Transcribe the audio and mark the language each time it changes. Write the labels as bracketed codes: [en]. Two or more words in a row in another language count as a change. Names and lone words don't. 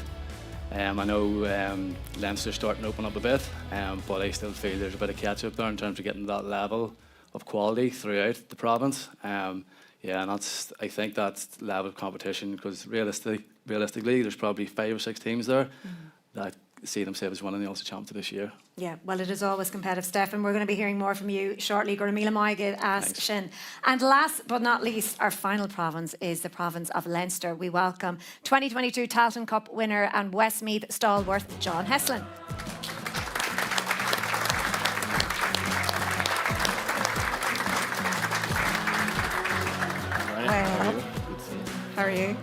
[en] I know Leinster starting to open up a bit, but I still feel there's a bit of catch up there in terms of getting that level of quality throughout the province. Yeah, and I think that's level of competition, because realistically, there's probably 5 or 6 teams there that see themselves winning the Ulster Championship this year. Yeah, well, it is always competitive, Steph, and we're going to be hearing more from you shortly. [ga] Míle maigid as sin. [en] And last but not least, our final province is the province of Leinster. We welcome 2022 Tailteann Cup winner and Westmeath stalwart John Heslin. How are you?